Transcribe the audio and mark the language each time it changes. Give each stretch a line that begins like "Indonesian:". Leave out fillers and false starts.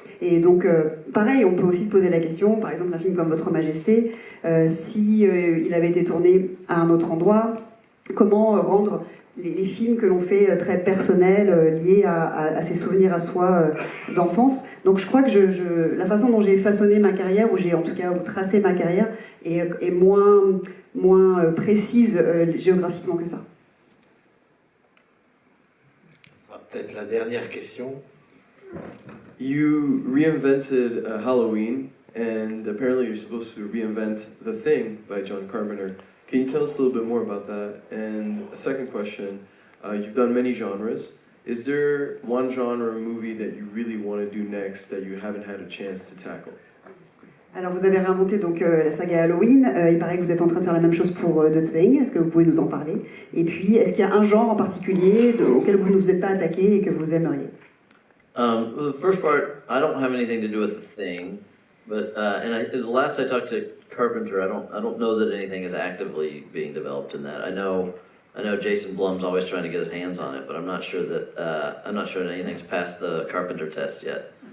French: Et donc, pareil, on peut aussi se poser la question, par exemple, un film comme Votre Majesté, si il avait été tourné à un autre endroit, comment rendre les films que l'on fait très personnels, liés à ses souvenirs à soi d'enfance. Donc je crois que la façon dont j'ai façonné ma carrière, ou j'ai en tout cas tracé ma carrière, est moins précise géographiquement que ça. Ça sera peut-être la dernière question.
English: You reinvented Halloween, and apparently you're supposed to reinvent The Thing by John Carpenter. Can you tell us a little bit more about that? And a second question, you've done many genres. Is there one genre movie that you really want to do next that you haven't had a chance to tackle?
French: Alors vous avez réinventé donc la saga Halloween, il paraît que vous êtes en train de faire la même chose pour The Thing, est-ce que vous pouvez nous en parler? Et puis, est-ce qu'il y a un genre en particulier auquel vous ne vous êtes pas attaqué et que vous aimeriez?
English: The first part, I don't have anything to do with The Thing, but the last I talked to Carpenter, I don't know that anything is actively being developed in that. I know Jason Blum's always trying to get his hands on it, but I'm not sure that anything's passed the Carpenter test yet.